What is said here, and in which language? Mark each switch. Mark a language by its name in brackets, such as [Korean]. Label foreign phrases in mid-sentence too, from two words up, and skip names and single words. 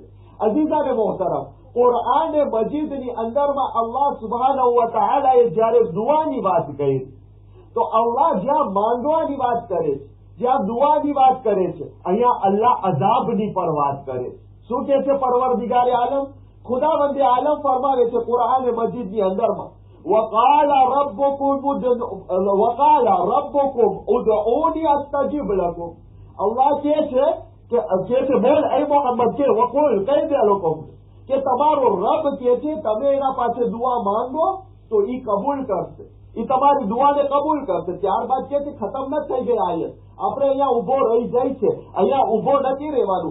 [Gujarati] અઝીઝાને મોહતરમ, કુરાન મજીદની અંદરમાં [Arabic] الله سبحانه وتعالى [Gujarati] જ્યારે દુઆની વાત કરી, તો અલ્લાહ જ્યાં માંગવાની વાત કરે છે, જ્યાં દુઆની વાત કરે છે, અહીંયા અલ્લાહ અઝાબની પણ વાત કરે છે. શું કે છે પરવરદિગારે આલમ? ખુદાવંદે આલમ ફરમાવે છે કુરાન મજીદની અંદરમાં [Arabic] وقال ربكم ادعوني استجب لكم. [Gujarati] અલ્લાહ કહે છે બોલ એ મોહમ્મદ કે વકુલ કહી દે લોકો કે તમારો રબ કહે છે તમે એના પાસે દુઆ માંગો તો ઈ કબૂલ કરશે, એ તમારી દુઆને કબૂલ કરશે. ત્યારબાદ કે ખતમ ન થઈ ગઈ આયત, આપણે અહીંયા ઉભો રહી જાય છે, અહીંયા ઉભો નથી રહેવાનું.